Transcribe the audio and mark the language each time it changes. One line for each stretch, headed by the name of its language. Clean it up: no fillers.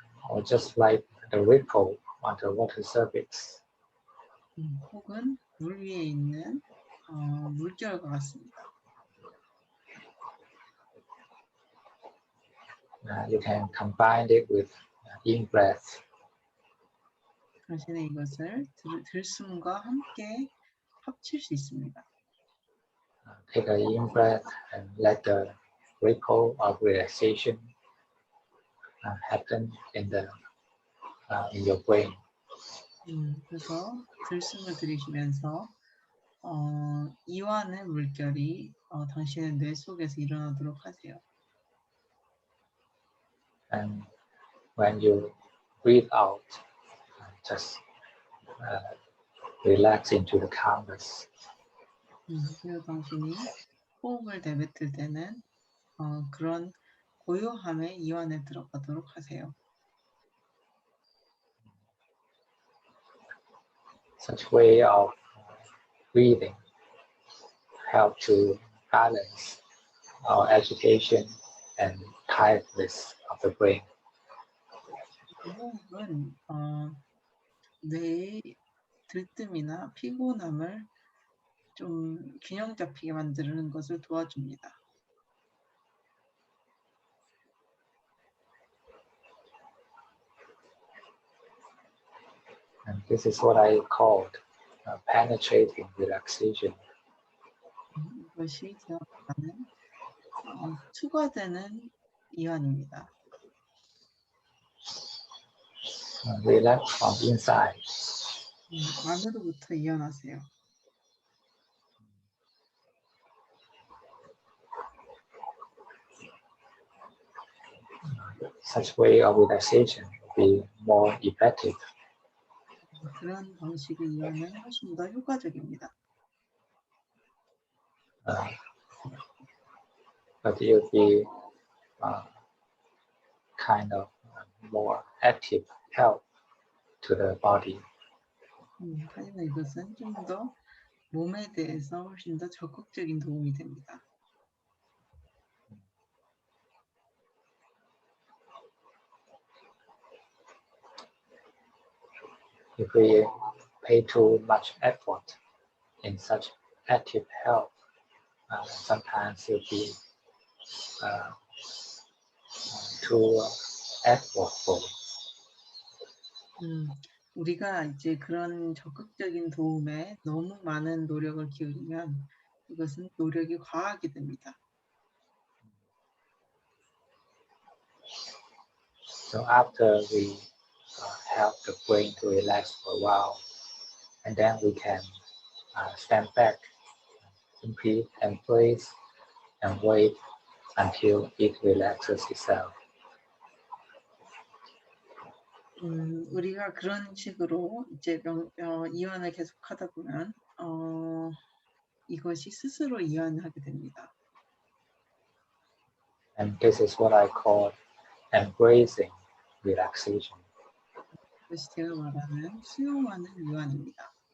English: Or just like the ripple on the water surface.
Korean: 혹은 물 위에 있는 물결과 같습니다.
English: You can combine it with in-breath.
Korean: 당신은 이것을 들숨과 함께 합칠 수 있습니다.
English: Take a in-breath and let the ripple of relaxation happen in your brain.
Korean: 그래서 들숨을 들이쉬면서 이완의 물결이 당신의 뇌 속에서 일어나도록 하세요.
English: And when you breathe out, just relax into the calmness.
Korean: 그리고 당신이 호흡을 내뱉을 때는 그런 고요함의 이완에 들어가도록 하세요.
English: Such way of breathing help to balance our agitation and tiredness of the brain.
Korean: 호흡은 뇌의 들뜸이나 피곤함을 좀 균형 잡히게 만드는 것을 도와줍니다.
English: And this is what I called penetrating relaxation.
Korean: 이것이 제가 말하는 추가되는 이완입니다.
English: Relax from inside.
Korean: 안으로부터 이완하세요.
English: Such way of relaxation will be more effective.
Korean: 그런 방식의 이완은 훨씬 더 효과적입니다.
English: But it will be kind of more active help to the body.
Korean: 하지만 이것은 좀 더 몸에 대해서 훨씬 더 적극적인 도움이 됩니다.
English: If we pay too much effort in such active help, sometimes it will be too effortful.
Korean: 우리가 이제 그런 적극적인 도움에 너무 많은 노력을 기울이면 이것은 노력이 과하게 됩니다.
English: So after we help the brain to relax for a while, and then we can stand back, simply embrace and wait until it relaxes itself.
Korean: 우리가 그런 식으로 이제 이완을 계속하다 보면 이것이 스스로 이완하게 됩니다.
English: And this is what I call embracing relaxation.
Korean: 이것이 제가 말하는 수용하는 이완입니다.